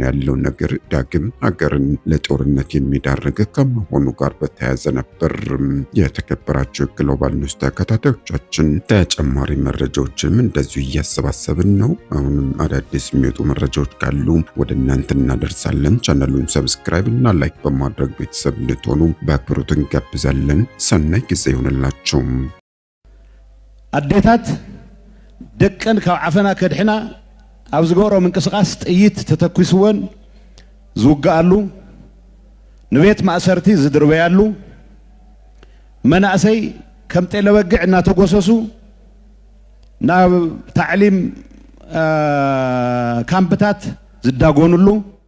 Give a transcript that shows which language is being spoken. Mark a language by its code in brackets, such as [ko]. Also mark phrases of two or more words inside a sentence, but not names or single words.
[am] ያለው ነገር ዳግም ሀገርን ለጦርነት የሚዳርግ ከመሆኑ ጋር በተያያዘ ነበር። የተከበራቸው የግሎባል ኒውስ ተከታታዮቻችን ተጨማሪ መረጃዎችንም እንደዚሁ እያሰባሰብን ነው። አሁንም አዳዲስ የሚወጡ መረጃዎች ካሉ ወደ እናንተ እናደርሳለን። ቻናሉን ሰብስክራይብ እና ላይክ በማድረግ ቤተሰብ እንድትሆኑ በአክብሮት እንጋብዛለን። ሰናይ ጊዜ ይሁንላችሁ። [ti] አዴታት ደቀን ካብ ዓፈና ከድሕና ኣብ ዝገብሮ ምንቅስቃስ ጥይት ተተኩስወን ዝውግኣሉ፣ ንቤት ማእሰርቲ ዝድርበያሉ፣ መናእሰይ ከም ጤለ በጊዕ እናተጎሰሱ ናብ ታዕሊም ካምፕታት ዝዳጎኑሉ